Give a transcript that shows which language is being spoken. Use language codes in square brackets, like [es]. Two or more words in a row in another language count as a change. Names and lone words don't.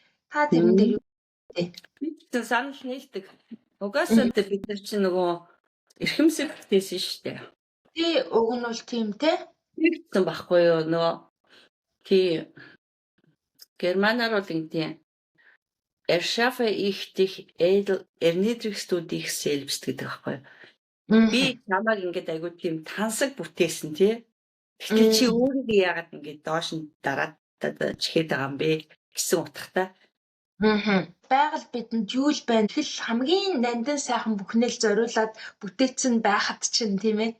[mn] Та тэрэн дээр юу вэ? Би ч санал нийлдэг. Угаасаа бид нар чинь нөгөө эрхэмсэг гэсэн шүү дээ. Уг нь бол тийм те. Тэгсэн байхгүй юу нөгөө Германаар бол ингэдэг. [de] Erschaffe ich dich edel, erniedrigst du dich selbst [mn] гэдэг байхгүй юу? Би намайг ингээд айгуу тийм тансаг бүтээсэн тий. Гэтэл чи өөрийгөө яагаад ингээд доош нь дараад чихээд байгаа юм бэ гэсэн утгатай. Байгаль бидэнд юу л байна? Тэгэл хамгийн нандин сайхан бүхнээ л зориулаад бүтээсэн байхад чинь тийм ээ.